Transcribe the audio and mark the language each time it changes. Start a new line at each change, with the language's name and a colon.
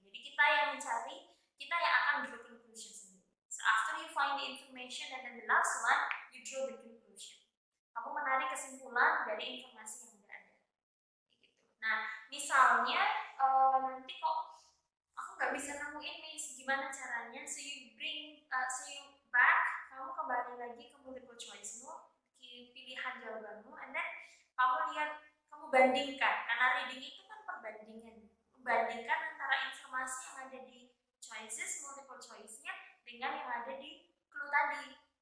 Indonesian: Jadi kita yang mencari, kita yang akan
English: draw conclusion
Indonesian: sendiri.
English: So after you find the information and then the last one, you draw the conclusion.
Indonesian: Kamu menarik kesimpulan dari informasi yang udah ada. Gitu. Nah misalnya nanti kok aku nggak bisa nemuin nih, gimana caranya?
English: So you back,
Indonesian: kamu kembali lagi ke multiple choice-mu, pilihan jawabanmu, and then kamu lihat, kamu bandingkan, karena reading itu kan perbandingan, membandingkan antara informasi yang ada di choices, multiple choice-nya dengan yang ada di clue tadi.